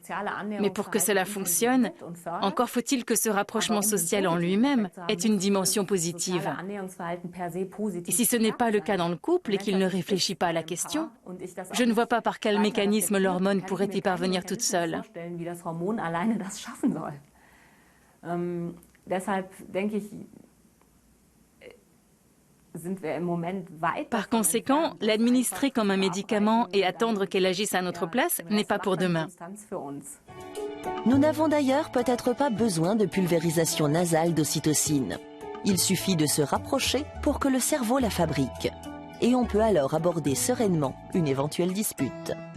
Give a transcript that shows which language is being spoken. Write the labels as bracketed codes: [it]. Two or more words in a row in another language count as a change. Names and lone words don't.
[fr] Mais pour que cela fonctionne, encore faut-il que ce rapprochement social en lui-même ait une dimension positive. Et si ce n'est pas le cas dans le couple et qu'il ne réfléchit pas à la question, je ne vois pas par quel mécanisme l'hormone pourrait y parvenir toute seule. [de] Das Hormon alleine das schaffen soll. Deshalb denke ich, sind wir im Moment weit. [fr] Par conséquent, l'administrer comme un médicament et attendre qu'elle agisse à notre place n'est pas pour demain. Nous n'avons d'ailleurs peut-être pas besoin de pulvérisation nasale d'ocytocine. Il suffit de se rapprocher pour que le cerveau la fabrique. Et on peut alors aborder sereinement une éventuelle dispute.